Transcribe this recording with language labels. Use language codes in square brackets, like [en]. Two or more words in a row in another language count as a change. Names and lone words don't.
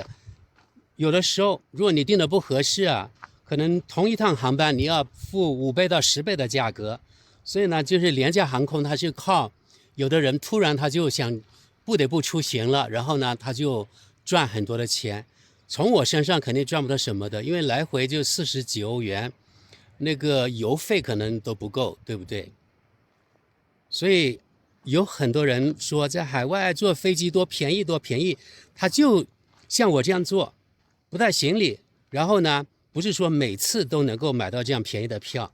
[zh] 有的時候，如果你訂的不合適啊，可能同一趟航班你要付5倍到10倍的價格。所以呢，就是廉價航空，它是靠有的人突然他就想不得不出行了，然后呢，他就賺很多的錢。從我身上肯定賺不到什麼的，因為來回就40幾歐元，那個油費可能都不夠，對不對？所以有很多人說在海外坐飛機多便宜多便宜，他就像我這樣做，不帶行李，然後呢，不是說每次都能夠買到這樣便宜的票。